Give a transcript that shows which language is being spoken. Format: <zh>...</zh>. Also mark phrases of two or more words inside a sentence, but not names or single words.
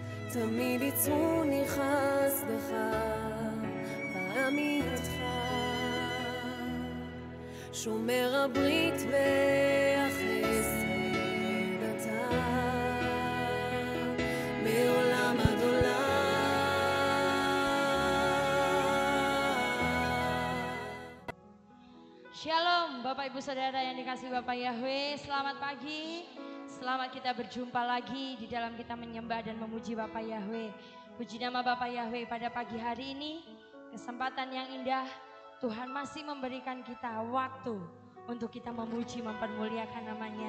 <he>תמיד יצרוני חסדך ועמי איתך שומר הברית והחסד אתה מעולם עד עולם.</he> <id>Shalom Bapak Ibu Saudara yang dikasihi Bapak Yahweh, selamat pagi. Selamat kita berjumpa lagi di dalam kita menyembah dan memuji Bapak Yahweh. Puji nama Bapak Yahweh pada pagi hari ini, kesempatan yang indah, Tuhan masih memberikan kita waktu untuk kita memuji, mempermuliakan namanya.</id>